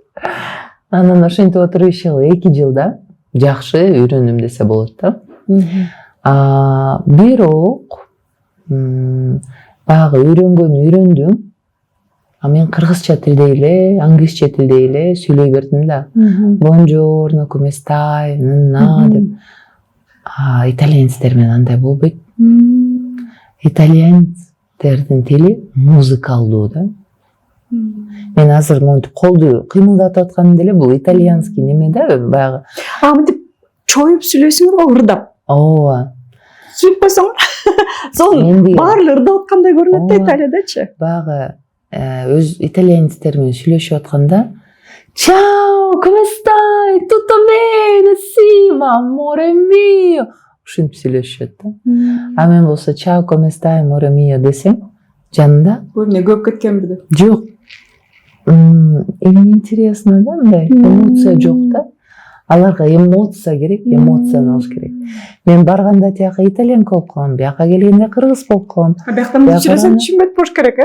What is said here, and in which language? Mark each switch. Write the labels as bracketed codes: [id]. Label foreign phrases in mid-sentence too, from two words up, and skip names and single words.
[ky] Анан ошентип отуруп 2 жылда жакшы үйрөндүм десе болот да. Бирок баягы үйрөндүм. Мен кыргызча тилде эле, англисче тилде эле сүйлөй бердим да. [it] Buongiorno, come stai? [ky] Деп. Итальянецтер менен андай болбойт. Итальянецтердин тили музыкалдуу да. Мен азыр монтип колду кыймылдатып атканым деле бул итальянский неме да, баягы. Мынтип чоюп сүйлөйсүңөр го, ырдап. Ооба. Сүйлөп койсоңор. Сонун баары ырдап аткандай көрүнөт да Италиядачы. Баягы өз итальянецтер менен сүйлөшүп атканда [it] Ciao, come stai? Tutto bene? Sì, ma amore mio. [ky] Ушинтип сүйлөшүшөт да. Мен болсо [it] Ciao, come stai, amore mio [ky] десем, жанында эмне көп кеткенби деп. Жок. Эми интересно да, мындай эмоция жок да. Аларга эмоция керек, эмоцияны алыш керек. Мен барганда тияка итальянка болуп калам, бияка келгенде кыргыз болуп калам. Бияктан сүйлөсөм түшүнбөйт болуш керек,